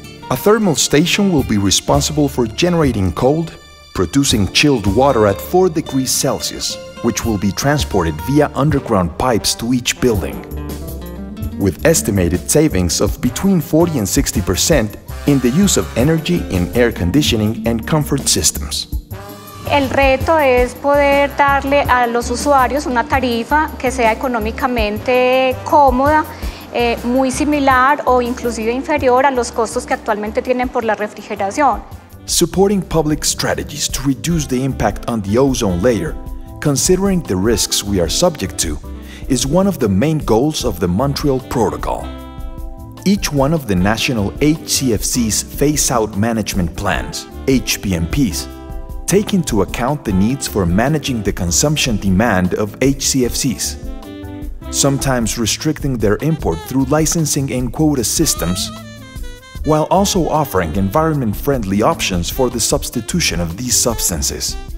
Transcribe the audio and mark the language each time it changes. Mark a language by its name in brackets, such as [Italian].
[English] A thermal station will be responsible for generating cold, producing chilled water at 4 degrees Celsius, which will be transported via underground pipes to each building, with estimated savings of between 40 and 60% in the use of energy in air conditioning and comfort systems. [Spanish] El reto es poder darle a los usuarios una tarifa que sea económicamente cómoda, muy similar o inclusive inferior a los costos que actualmente tienen por la refrigeración. [English] Supporting public strategies to reduce the impact on the ozone layer, considering the risks we are subject to, is one of the main goals of the Montreal Protocol. Each one of the national HCFC's phase-out management plans, HPMPs, take into account the needs for managing the consumption demand of HCFCs, sometimes restricting their import through licensing and quota systems, while also offering environment-friendly options for the substitution of these substances.